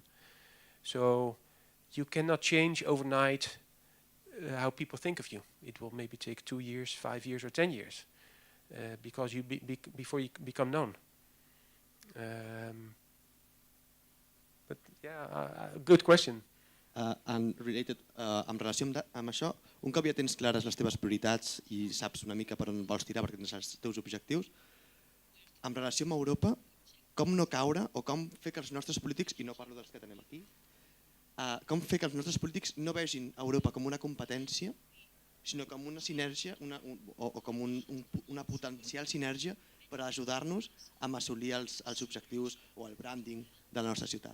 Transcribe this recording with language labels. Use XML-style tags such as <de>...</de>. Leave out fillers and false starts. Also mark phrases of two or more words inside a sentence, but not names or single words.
<en>So you cannot change overnight how people think of you. It will maybe take 2 years, 5 years, or 10 years, because before you become known. But yeah, good question. And related,</en> <ca>en relació amb això, un cop ja tens clares les teves prioritats i saps una mica per on vols tirar perquè tens els teus objectius, en relació amb Europa, com no caure o com fer que els nostres polítics, i no parlo dels que tenim aquí, com fer que els nostres polítics no vegin Europa com una competència, sinó com una sinergia o com una potencial sinergia per ajudar-nos a assolir els objectius o el branding de la nostra ciutat.</ca>